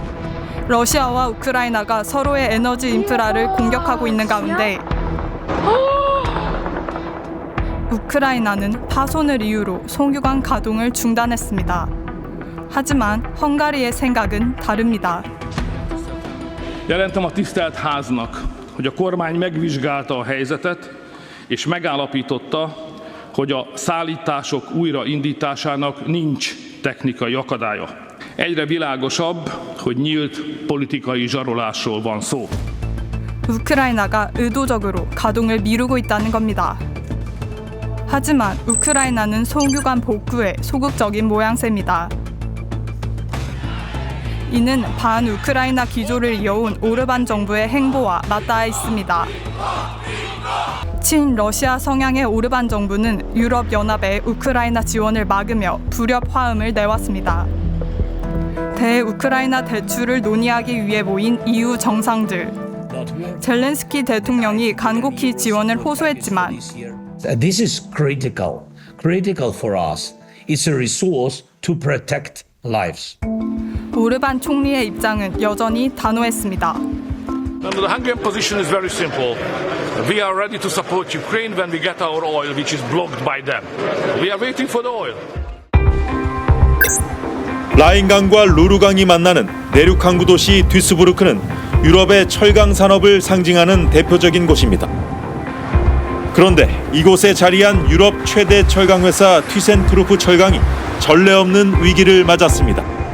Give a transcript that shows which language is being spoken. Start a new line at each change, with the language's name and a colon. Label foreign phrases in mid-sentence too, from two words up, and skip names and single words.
Korean: 러시아와 우크라이나가 서로의 에너지 인프라를 공격하고 있는 가운데 우크라이나는 파손을 이유로 송유관 가동을 중단했습니다. 하지만 헝가리의 생각은 다릅니다.
Hungarian: Jelentem a tisztelt háznak, hogy a kormány megvizsgálta a helyzetet, és megállapította, hogy a szállítások újraindításának nincs technikai akadálya. Egyre világosabb, hogy nyílt politikai zsarolásról van szó.
Korean: 우크라이나가 의도적으로 가동을 미루고 있다는 겁니다. 하지만 우크라이나는 송유관 복구에 소극적인 모양새입니다. 이는 반우크라이나 기조를 이어온 오르반 정부의 행보와 맞닿아 있습니다. 친러시아 성향의 오르반 정부는 유럽연합의 우크라이나 지원을 막으며 불협 화음을 내왔습니다. 대우크라이나 대출을 논의하기 위해 모인 EU 정상들. 젤렌스키 대통령이 간곡히 지원을 호소했지만
English: This is critical for us. It's a resource to protect lives.
Korean: 오르반 총리의 입장은 여전히 단호했습니다.
English: The Hungarian position is very simple. We are ready to support Ukraine when we get our oil, which is blocked by them. We are waiting for the oil.
Korean: 라인강과 루르강이 만나는 내륙 항구 도시 듀스부르크는 유럽의 철강 산업을 상징하는 대표적인 곳입니다. 그런데 이곳에 자리한 유럽 최대 철강 회사 튀센트루프 철강이 전례 없는 위기를 맞았습니다.